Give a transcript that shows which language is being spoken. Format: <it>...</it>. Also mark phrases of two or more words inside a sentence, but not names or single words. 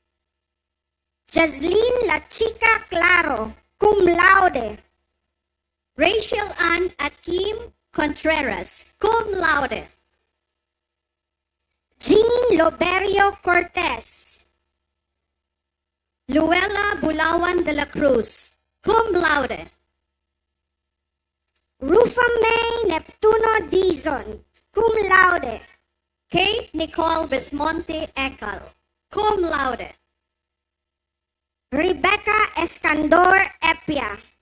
<en>Jaslyn La Chica Claro,</en> <la>cum laude.</la> <en>Rachel Ann Akim Contreras,</en> <la>cum laude.</la> <en>Jean Loberio Cortez. Luella Bulawan de la Cruz,</en> <la>cum laude.</la> <en>Rufa May Neptuno Dizon,</en> <la>cum laude.</la> <en>Kate Nicole Bismonte Ekal,</en> <la>cum laude.</la> <en>Rebecca Escandor Epia,</en>